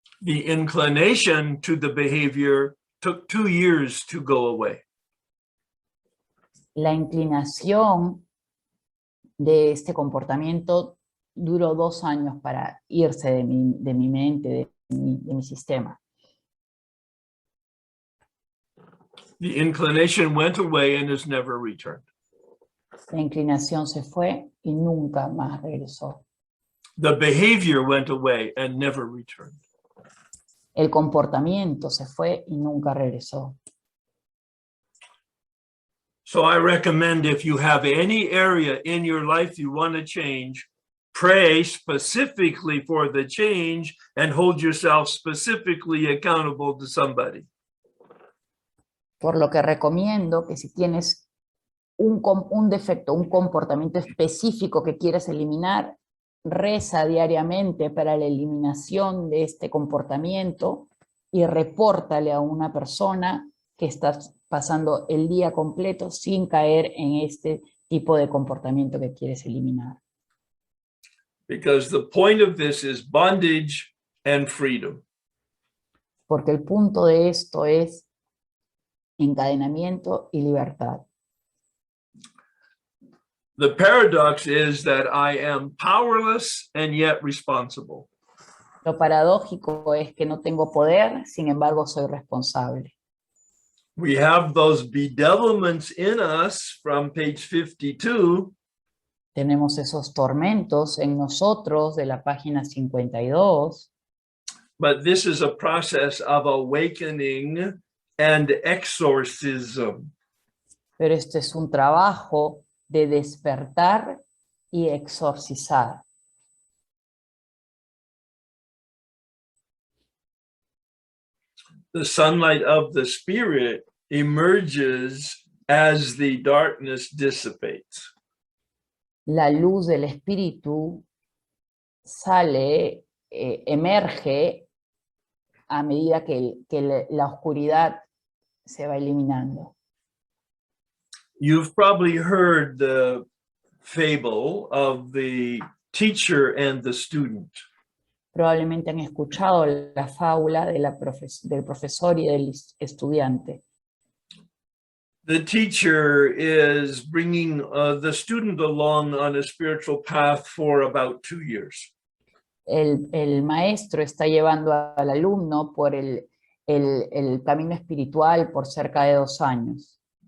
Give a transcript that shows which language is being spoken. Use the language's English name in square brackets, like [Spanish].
[English] the inclination to the behavior took 2 years to go away. [Spanish] La inclinación de este comportamiento duró 2 años para irse de mi mente, de mi sistema. [English] The inclination went away and has never returned. [Spanish] La inclinación se fue y nunca más regresó. [English] The behavior went away and never returned. [Spanish] El comportamiento se fue y nunca regresó. [English] So I recommend if you have any area in your life you want to change, pray specifically for the change and hold yourself specifically accountable to somebody. [Spanish] Por lo que recomiendo que si tienes un defecto, un comportamiento específico que quieres eliminar, reza diariamente para la eliminación de este comportamiento y repórtale a una persona que está pasando el día completo sin caer en este tipo de comportamiento que quieres eliminar. [English] Because the point of this is bondage and freedom. [Spanish] Porque el punto de esto es encadenamiento y libertad. [English] The paradox is that I am powerless and yet responsible. [Spanish] Lo paradójico es que no tengo poder, sin embargo soy responsable. [English] We have those bedevilments in us from page 52. [Spanish] Tenemos esos tormentos en nosotros de la página 52. [English] But this is a process of awakening and exorcism. [Spanish] Pero este es un trabajo de despertar y exorcizar. [English] The sunlight of the spirit emerges as the darkness dissipates. [Spanish] La luz del espíritu sale, emerge a medida que la oscuridad se va eliminando. [English] You've probably heard the fable of the teacher and the student. [Spanish] Probablemente han escuchado la fábula de del profesor y del estudiante. [English] The teacher is bringing the student along on a spiritual path for about 2 years. [Spanish] El maestro está llevando al alumno por el camino espiritual por cerca de 2 años.